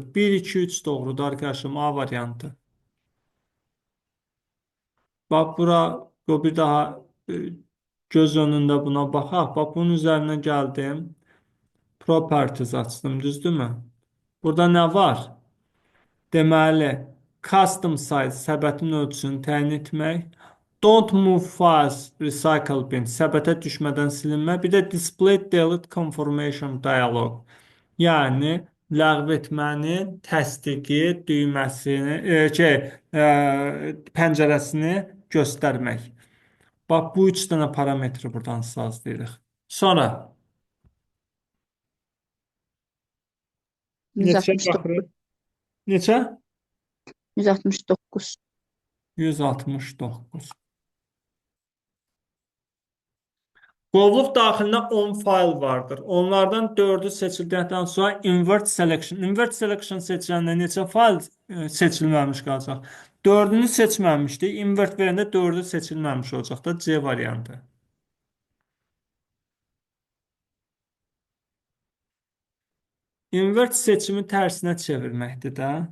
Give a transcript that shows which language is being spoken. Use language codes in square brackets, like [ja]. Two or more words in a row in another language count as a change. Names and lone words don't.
[az] 1, 2, 3 doğrudur arkadaşım, A variantı. Bax bura bir daha göz önündə buna baxaq. Bax bunun üzərinə gəldim. Properties açdım, düzdürmü? Burada nə var? Deməli, [en] custom size [az] səbətin ölçüsünü təyin etmək. [en] Don't move files recycle bin [az] səbətə düşmədən silinmə. Bir də [en] display delete confirmation dialog. [az] Yəni ləğv etmənin təsdiqi düyməsini, pəncərəsini göstərmək. Bax, bu 3 dənə parametri buradan sazlayırıq. Sonra neçə 169. baxırıq? Neçə? 169. 169. Qovluq daxilində 10 fayl vardır. Onlardan 4-ü seçildikdən sonra [en] invert selection. Invert selection [az] seçiləndə neçə fayl seçilməmiş qalacaq? 4-ünü seçməmişdik. Invert verəndə 4-ü seçilməmiş olacaq da C variantı. Invert seçimi tərsinə çevirməkdir də.